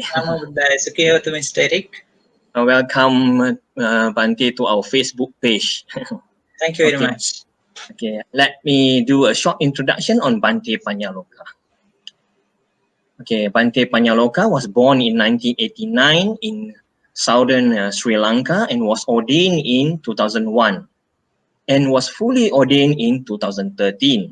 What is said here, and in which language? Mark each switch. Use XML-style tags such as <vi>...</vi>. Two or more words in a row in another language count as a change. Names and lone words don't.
<pi>Namo Buddhaya, Sukhi Hotu,</pi> <en>Mr. Eric. Welcome, Bhante, to our Facebook page. Thank you very much. Okay, let me do a short introduction on Bhante Pagngnaloka. Okay, Bhante Pagngnaloka was born in 1989 in southern Sri Lanka and was ordained in 2001 and was fully ordained in 2013.</en>